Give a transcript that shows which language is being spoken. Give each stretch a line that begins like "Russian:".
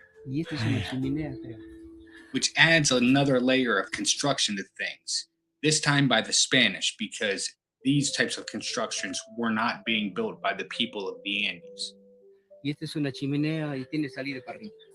Spanish: Y esta es una chimenea, creo.
English: Which adds another layer of construction to things, this time by the Spanish, because these types of constructions were not being built by the people of the Andes.
Spanish: Y esta es una chimenea y tiene salida para arriba.